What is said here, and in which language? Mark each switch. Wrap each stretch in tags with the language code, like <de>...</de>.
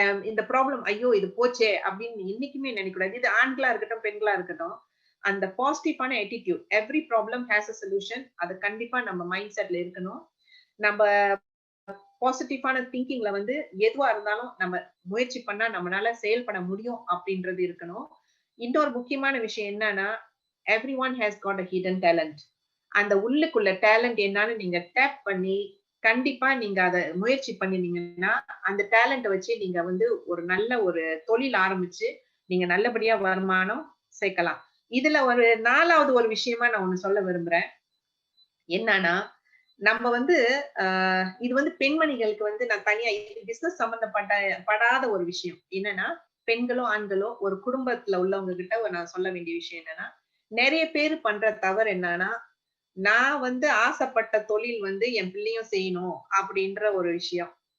<ta>இந்த ப்ராப்ளம் ஐயோ இது போச்சே அப்படின்னு என்னைக்குமே நினைக்கக்கூடாது. இது ஆண்களா இருக்கட்டும் பெண்களா இருக்கட்டும், அந்த பாசிட்டிவான attitude,</ta> <en>every problem has a solution,</en> <ta>அது கண்டிப்பா நம்ம மைண்ட் செட்ல இருக்கணும். நம்ம பாசிட்டிவான திங்கிங்ல வந்து எதுவா இருந்தாலும் நம்ம முயற்சி பண்ணா நம்மளால செயல்பட முடியும் அப்படின்றது இருக்கணும். இன்னொரு முக்கியமான விஷயம் என்னன்னா,</ta> <en>everyone has got a hidden talent.</en> <ta>அந்த உள்ளுக்குள்ள டேலண்ட் என்னன்னு நீங்க டேப் பண்ணி கண்டிப்பா நீங்க அதை முயற்சி பண்ணினீங்கன்னா, அந்த டேலண்ட வச்சு நீங்க வந்து ஒரு நல்ல ஒரு தொழில் ஆரம்பிச்சு நீங்க நல்லபடியா வருமானம் சேர்க்கலாம். இதுல ஒரு 4வது ஒரு விஷயமா நான் ஒண்ணு சொல்ல விரும்புறேன். என்னன்னா, நம்ம வந்து இது வந்து பெண்மணிகளுக்கு வந்து நான் தனியா பிசினஸ் படாத ஒரு விஷயம் என்னன்னா, பெண்களோ ஆண்களோ ஒரு குடும்பத்துல உள்ளவங்க கிட்ட நான் சொல்ல வேண்டிய விஷயம் என்னன்னா, நிறைய பேர் பண்ற தவறு என்னன்னா, நான் வந்து ஆசைப்பட்ட தொழில் வந்து என் பிள்ளையும் செய்யணும் அப்படின்ற ஒரு விஷயம்.</ta>